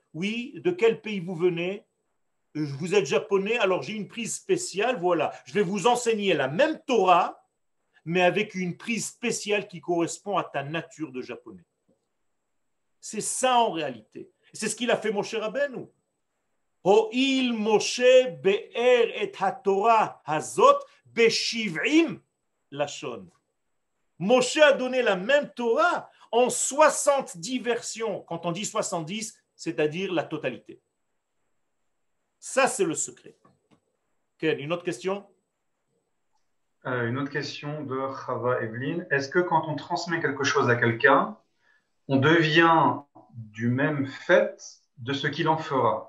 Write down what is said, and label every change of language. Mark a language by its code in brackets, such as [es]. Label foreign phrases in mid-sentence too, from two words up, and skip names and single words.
[fr] Oui, de quel pays vous venez? Vous êtes japonais, alors j'ai une prise spéciale, voilà. Je vais vous enseigner la même Torah, mais avec une prise spéciale qui correspond à ta nature de japonais. C'est ça en réalité. C'est ce qu'il a fait Moshe Rabbeinu. [he] הואיל משה באר את התורה הזאת בשבעים לשון. [fr] Moshe a donné la même Torah en 70 versions. Quand on dit 70, c'est-à-dire la totalité. Ça, c'est le secret. Ken, une autre question? Une autre question de Chava Evelyn. Est-ce que quand on transmet quelque chose à quelqu'un, on devient du même fait de ce qu'il en fera?